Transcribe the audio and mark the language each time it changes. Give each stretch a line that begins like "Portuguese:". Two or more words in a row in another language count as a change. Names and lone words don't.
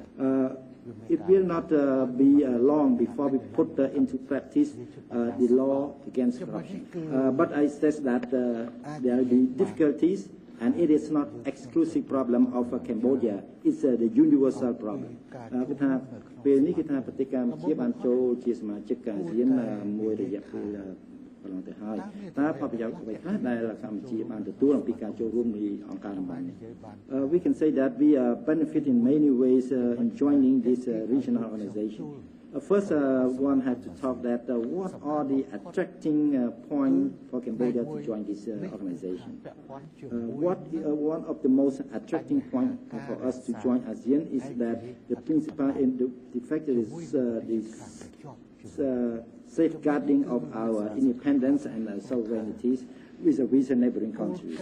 English: It will not be long before we put into practice the law against corruption. But I stress that there will be difficulties, and it is not exclusive problem of Cambodia. It's the universal problem.
Khmer: ពេលនេះគឺថាប្រទេសកម្ពុជាបានចូលជាសមាជិកអាស៊ានមួយរយៈពេលកន្លងទៅហើយតើផលប្រយោជន៍អ្វីខ្លះដែលកម្ពុជាបានទទួលអំពីការចូលរួមនៃអង្គការតំបន់នេះ
English: We can say that we benefit in many ways in joining this regional organization. First, one has to talk that what are the attracting points for Cambodia to join this organization. One of the most attracting points for us to join ASEAN is that the principle in the fact that safeguarding of our independence and sovereignties with a recent neighboring countries.